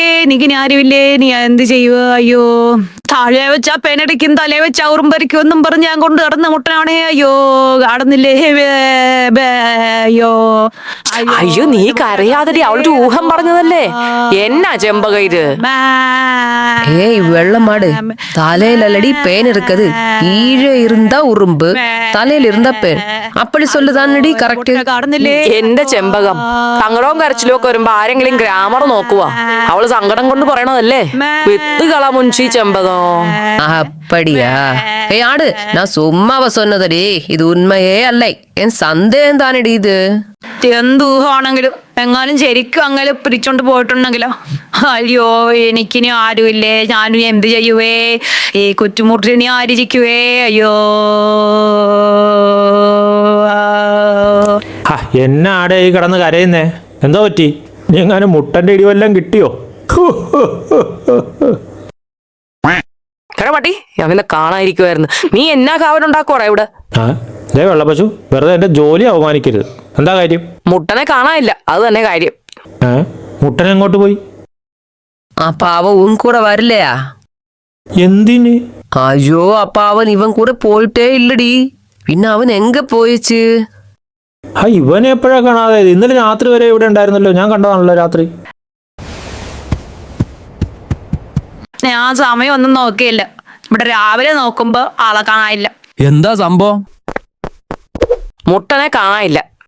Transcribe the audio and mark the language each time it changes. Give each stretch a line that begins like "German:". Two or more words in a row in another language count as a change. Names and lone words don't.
Malayalam: എനിക്കിനി ആരുമില്ലേ, നീ എന്ത് ചെയ്യുക? അയ്യോ, താഴെ വെച്ചാ പെനടിക്കും, തലേ വെച്ചാ ഉറുമ്പരിക്കും എന്നും പറഞ്ഞ് ഞാൻ കൊണ്ട് കടന്ന മുട്ടനാണേ. അയ്യോ, കാണുന്നില്ലേ? അയ്യോ, അയ്യോ നീ കരയാതടി, അവളൊരു ഊഹം പറഞ്ഞതല്ലേ. എന്നാ ചെമ്പക ഇത്?
Tamil: ஏய் வெள்ளமாடு, தலையிலடி பேன் இருக்குது, கீழே இருந்தா உറുம்பு, தலையில இருந்தா பேன், அப்படி சொல்லுதானடி கரெக்ட்.
Malayalam: കാണുന്നില്ലേ? എന്റെ ചെമ്പകം, സങ്കടവും കരച്ചിലും ഒക്കെ വരുമ്പോ ആരെങ്കിലും ഗ്രാമർ നോക്കുവാ? അവള് സങ്കടം കൊണ്ട് പറയണതല്ലേ. വിത്ത് കളമുൻഷി ചെമ്പകം.
Tamil: அப்படியா? ஏய் ஆடு, நான் சும்மாவ சொன்னதடி, இது உண்மையே அல்ல, என் சந்தேகம் தானடி இது.
Malayalam: എന്ത് ഊഹമാണെങ്കിലും എങ്ങാനും ശരിക്കും അങ്ങനെ പിടിച്ചോണ്ട് പോയിട്ടുണ്ടെങ്കിലോ? അയ്യോ എനിക്കിനി ആരുമില്ലേ, ഞാനും എന്ത് ചെയ്യുവേ? ഈ കുറ്റുമുട്ടിനി ആരിക്കുവേ? അയ്യോ എന്നാടെ ഈ കിടന്ന് കരയുന്നേ? എന്താ പറ്റി? നീ എങ്ങാനും മുട്ടന്റെ ഇടിവെല്ലാം കിട്ടിയോ? പട്ടി അവനെ കാണാതിരിക്കുവായിരുന്നു. നീ എന്നാ കാവലുണ്ടാക്കുവാ ഇവിടെ? ആ ദേ വെള്ളപ്പശു, വെറുതെ എന്റെ ജോലി അവമാനിക്കരുത്. എന്താ കാര്യം? മുട്ടനെ കാണാനില്ല, അത് തന്നെ കാര്യം. മുട്ടൻ എങ്ങോട്ട് പോയി?
Tamil: அப்ப அவன் உன் கூட வரலையா?
Malayalam: എന്തിന്?
Tamil: ஐயோ, அப்ப அவன் இவன் கூட போயிட்டே இல்லடி, பின்ன அவன் எங்க போயிச்சு?
Malayalam: ഇവനെ എപ്പോഴാ കാണാതെ? ഇന്നലെ രാത്രി വരെ ഇവിടെ ഉണ്ടായിരുന്നല്ലോ, ഞാൻ കണ്ടതാണല്ലോ രാത്രി. ഞാൻ സമയം ഒന്നും നോക്കിയില്ല, ഇവിടെ രാവിലെ നോക്കുമ്പോ ആളെ കാണാനില്ല. എന്താ സംഭവം? മുട്ടനെ കാണാനില്ല.